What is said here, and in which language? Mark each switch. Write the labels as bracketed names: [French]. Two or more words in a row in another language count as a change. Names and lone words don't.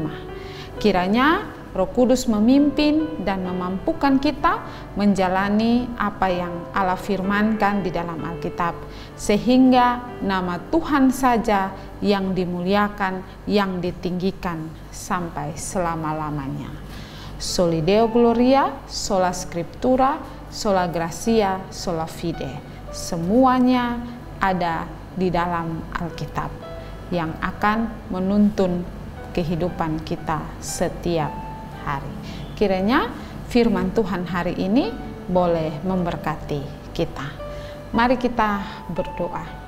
[Indonesian] Kiranya Roh Kudus memimpin dan memampukan kita menjalani apa yang Allah firmankan di dalam Alkitab, sehingga nama Tuhan saja yang dimuliakan, yang ditinggikan sampai selama-lamanya. [Latin] Soli deo gloria, sola scriptura, sola gratia, sola fide. [Indonesian] Semuanya ada di dalam Alkitab yang akan menuntun kehidupan kita setiap hari. Kiranya firman Tuhan hari ini boleh memberkati kita. Mari kita berdoa.